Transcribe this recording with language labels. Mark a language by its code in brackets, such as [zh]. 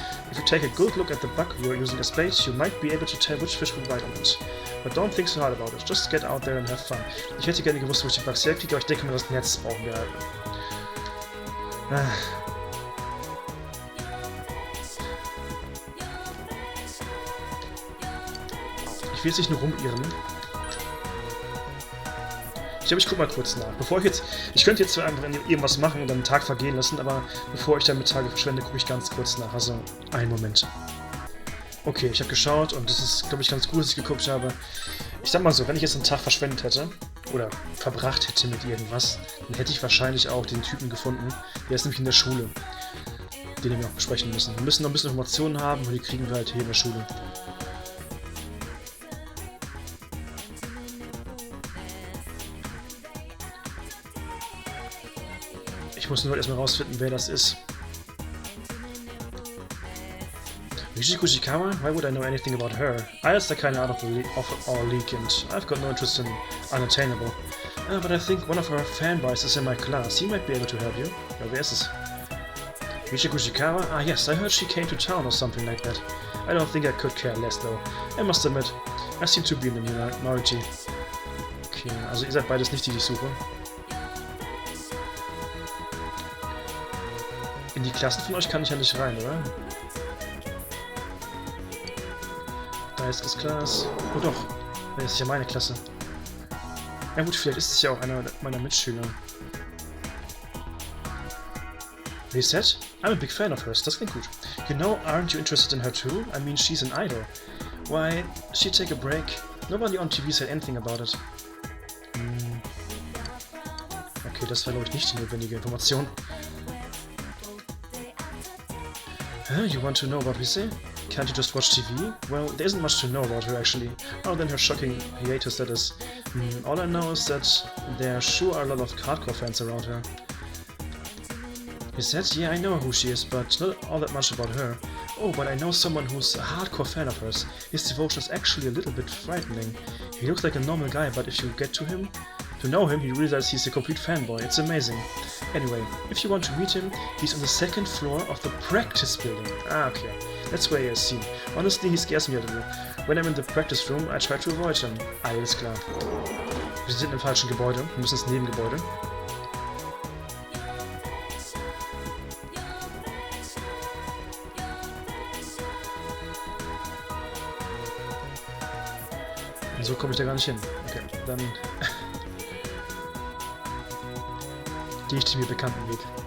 [en] If you take a good look at the bug you are using as bait, you might be able to tell which fish will bite on it. But don't think so hard about it, just get out there and have fun. [de] Ich hätte gerne gewusst, wo ich die Bugs herkriege, aber ich denke mal, das Netz brauchen wir halt. Ich will jetzt nicht nur rumirren. Ich glaube, ich guck mal kurz nach. Bevor ich jetzt... Ich könnte jetzt einfach irgendwas machen und dann einen Tag vergehen lassen, aber bevor ich dann mit Tage verschwende, gucke ich ganz kurz nach. Also, einen Moment. Okay, ich habe geschaut und das ist, glaube ich, ganz gut, dass ich geguckt habe. Ich sag mal so, wenn ich jetzt einen Tag verschwendet hätte, oder verbracht hätte mit irgendwas, dann hätte ich wahrscheinlich auch den Typen gefunden. Der ist nämlich in der Schule. Den wir noch besprechen müssen. Wir müssen noch ein bisschen Informationen haben und die kriegen wir halt hier in der Schule. Ich muss nur erstmal rausfinden, wer das ist. Michi Kuchikawa? [en] Why would I know anything about her? I's the kind out of our league and I've got no interest in Unattainable. But I think one of her fanboys is in my class. He might be able to help you. [de] Ja, wer ist es? [en] Michi Kuchikawa? Ah yes, I heard she came to town or something like that. I don't think I could care less though. I must admit, I seem to be in the minority. [de] Okay, also ihr seid beides nicht die, die ich suche. In die Klassen von euch kann ich ja nicht rein, oder? Da ist das Glas. Oh doch, das ist ja meine Klasse. Ja gut, vielleicht ist es ja auch einer meiner Mitschüler. [en] Reset? I'm a big fan of hers, [de] das klingt gut. [en] You know, aren't you interested in her too? I mean, she's an idol. Why, she'd take a break. Nobody on TV said anything about it. [de] Okay, das war glaube ich nicht die notwendige Information. [en] Huh, you want to know about Rise? Can't you just watch TV? Well, there isn't much to know about her actually, other than her shocking hiatus that is. All I know is that there sure are a lot of hardcore fans around her. He said, yeah, I know who she is, but not all that much about her. Oh, but I know someone who's a hardcore fan of hers. His devotion is actually a little bit frightening. He looks like a normal guy, but if you get to know him, you realize he's a complete fanboy. It's amazing. Anyway, if you want to meet him, he's on the second floor of the practice building. Ah, okay. That's where I see him. Honestly, he scares me a little. When I'm in the practice room, I try to avoid him. [de] Alles klar. Wir sind im falschen Gebäude. Wir müssen ins Nebengebäude. Und so komme ich da gar nicht hin. Okay, dann gehe ich den mir bekannten Weg.